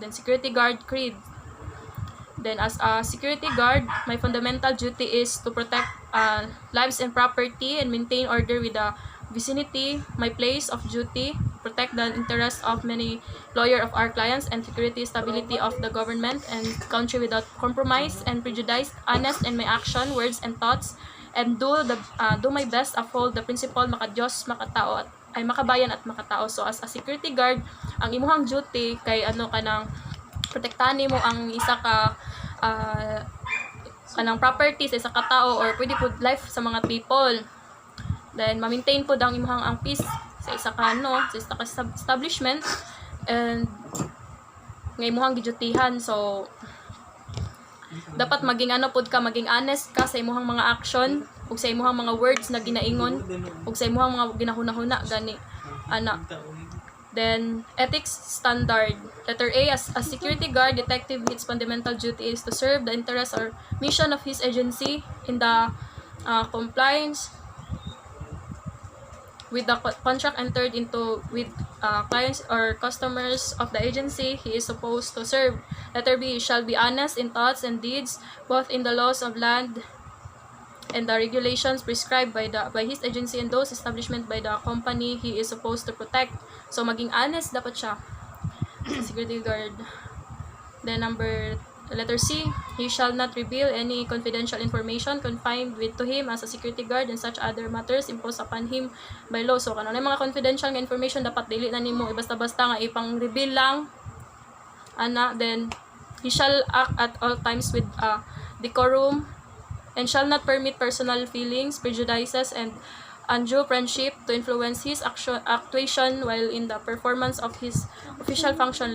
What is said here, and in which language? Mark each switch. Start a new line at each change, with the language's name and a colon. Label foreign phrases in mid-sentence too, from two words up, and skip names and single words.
English: Then security guard creed. Then as a security guard, my fundamental duty is to protect lives and property and maintain order with the vicinity. My place of duty, protect the interests of many lawyer of our clients and security stability of the government and country without compromise and prejudice, honest in my action, words and thoughts, and do my best uphold the principle
Filipino: maka-Diyos, makatao at ay makabayan at makatao.
English: So as a security guard,
Cebuano: ang imuhang duty kay kanang protektahan nimo ang isa ka kanang property sa isa ka tao or pwede pud life sa mga people. Then ma-maintain pud ang imong ang peace sa isa ka sa isa ka establishment and nga imong gidutihan. So dapat maging pud ka, maging honest ka sa imong mga action ug sa imong mga words na ginaingon ug sa imong mga ginahuna-huna gani ana.
English: Then, ethics standard. Letter A, as a security guard, detective, its fundamental duty is to serve the interest or mission of his agency in the compliance with the contract entered into with clients or customers of the agency he is supposed to serve. Letter B, he shall be honest in thoughts and deeds, both in the laws of land and the regulations prescribed by his agency and those established by the company he is supposed to protect.
Cebuano: So maging honest dapat siya sa security guard.
English: Then letter C, he shall not reveal any confidential information confined to him as a security guard and such other matters imposed upon him by law.
Cebuano: So kanang mga confidential nga information dapat dili na nimo basta-basta nga ipang-reveal lang
English: Then he shall act at all times with decorum and shall not permit personal feelings, prejudices, and undue friendship to influence his actuation while in the performance of his official function.